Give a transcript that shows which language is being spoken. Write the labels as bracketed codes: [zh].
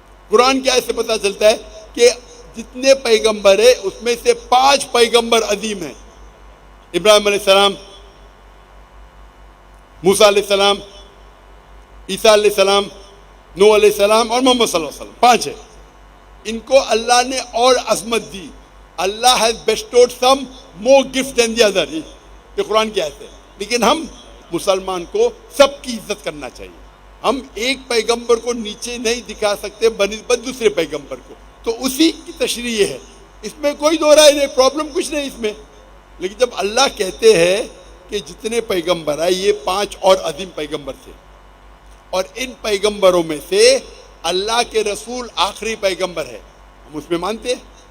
[ur] قرآن کی آیت سے پتہ چلتا ہے کہ جتنے پیغمبر ہیں اس میں سے 5 پیغمبر عظیم ہیں. ابراہیم علیہ السلام, موسیٰ علیہ السلام, عیسیٰ علیہ السلام, نوح علیہ السلام اور محمد صلی اللہ علیہ وسلم. 5 ہیں. ان کو اللہ نے اور عظمت دی. [en] Allah has bestowed some more gifts than the other. [ur] یہ قرآن کی آیت ہے. لیکن ہم مسلمان کو سب کی عزت کرنا چاہیے. ہم ایک پیغمبر کو نیچے نہیں دکھا سکتے بنسبت دوسرے پیغمبر کو. تو اسی کی تشریح ہے, اس میں کوئی دو رائے نہیں, پرابلم کچھ نہیں اس میں. لیکن جب اللہ کہتے ہیں کہ جتنے پیغمبر آئے یہ 5 اور عظیم پیغمبر تھے, اور ان پیغمبروں میں سے اللہ کے رسول آخری پیغمبر ہے, ہم اس میں مانتے ہیں.